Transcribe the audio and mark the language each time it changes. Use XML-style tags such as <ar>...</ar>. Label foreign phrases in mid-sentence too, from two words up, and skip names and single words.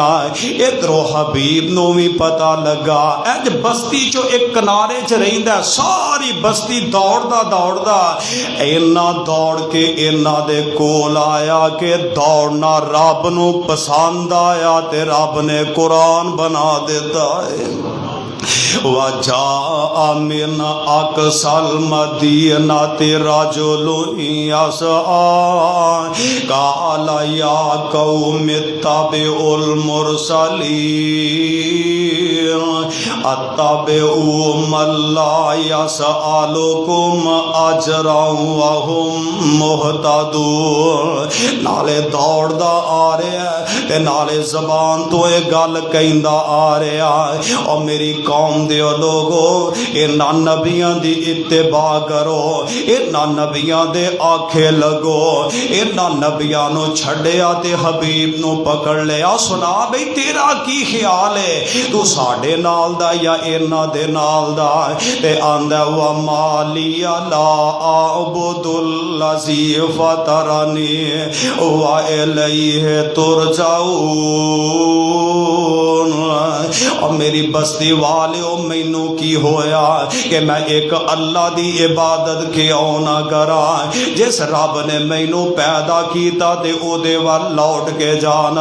<pa>ادھروں حبیب نوں بھی پتا لگا، انج بستی چوں ایک کنارے چ رہندا، ساری بستی دوڑدا دوڑدا انا دوڑ کے انہاں دے کول آیا کہ دوڑنا رب نوں پسند آیا تے رب نے قرآن بنا دیتا ہے.</pa> <ar>وجاء من أقصى المدينة رجل يسعى قال يا قوم اتبعوا المرسلين اتبعوا من لا يسألكم أجرا وهم مهتدون.</ar> <pa>نالے دوڑدا آ رہا ہے تے نالے زبان تو یہ گل کہندا آ رہا ہے، اور میری قوم دے لوگو انہاں نبیاں دی اتباع کرو، انہاں نبیاں دے آکھے لگو. انہاں نبیاں نوں چھڈیا تے حبیب نوں پکڑ لیا. سنا بئی تیرا کی خیال ہے، تو ساڈے نال دا یا انہاں دے نال دا? تے آندا</pa> <ar>وما لي لا أعبد الذي فطرني وإليه ترجعون.</ar> <pa>اور میری بستی والیو مینوں کی ہویا کہ میں ایک اللہ دی عبادت کیوں نا کرا، جس رب نے مینوں پیدا کیا تے اودے ول لوٹ کے جانا.</pa>